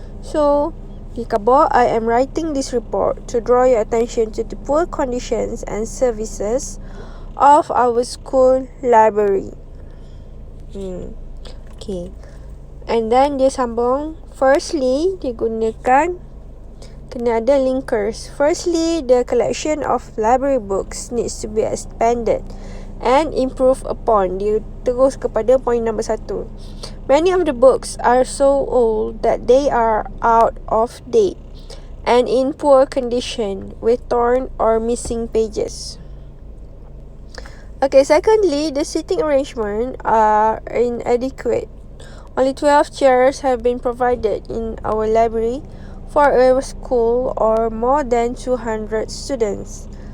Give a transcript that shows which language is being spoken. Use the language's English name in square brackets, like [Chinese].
[English] So, [Malay] di bawah, [English] I am writing this report to draw your attention to the poor conditions and services of our school library. Okay. And then [Malay] dia sambung, firstly, digunakan, kena ada linkers. [English] Firstly, the collection of library books needs to be expanded and improved upon. [Malay] Dia terus kepada point nombor 1. [English] Many of the books are so old that they are out of date and in poor condition with torn or missing pages. Okay, secondly, the seating arrangement are inadequate. Only 12 chairs have been provided in our library for a school or more than 200 students.